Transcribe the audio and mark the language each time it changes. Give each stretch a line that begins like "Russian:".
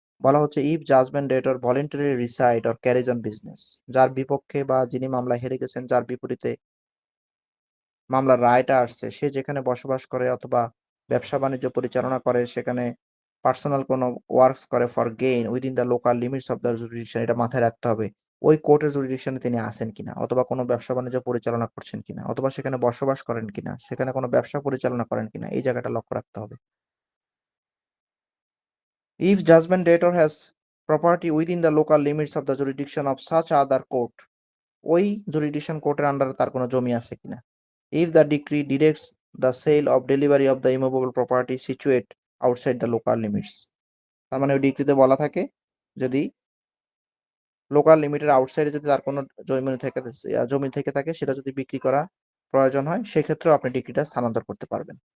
Bangla: বলা হচ্ছে
English: if judgment debtor voluntary reside or carries on business,
Bangla: যার বিপক্ষে বা যিনি মামলায় হেরে গেছেন যার বিপরীতে মামলার রায়টা আসছে সে যেখানে বসবাস করে অথবা ব্যবসা বাণিজ্য পরিচালনা করে, সেখানে পার্সোনাল কোনো ওয়ার্কস করে
English: for gain within the local limits of the jurisdiction,
Bangla: এটা মাথায় রাখতে হবে। ওই কোর্টের জুরিডিকশনে তিনি আছেন কিনা, অথবা কোনো ব্যবসা বাণিজ্য পরিচালনা করছেন কিনা, অথবা সেখানে বসবাস করেন কিনা, সেখানে কোনো ব্যবসা পরিচালনা করেন কিনা, এই জায়গাটা লক্ষ্য রাখতে হবে।
English: If judgment debtor has property within the local limits of the jurisdiction of such other court,
Bangla: ওই jurisdiction কোর্টের আন্ডারে তার কোনো জমি আছে কিনা।
English: If the decree directs the sale of delivery of the immovable property situate outside the local limits,
Bangla: তার মানে ওই ডিক্রিতে বলা থাকে যদি লোকাল লিমিটের আউটসাইডে যদি তার কোনো জমি থেকে থাকে সেটা যদি বিক্রি করা প্রয়োজন হয় সেক্ষেত্রেও আপনি ডিক্রিটা স্থানান্তর করতে পারবেন।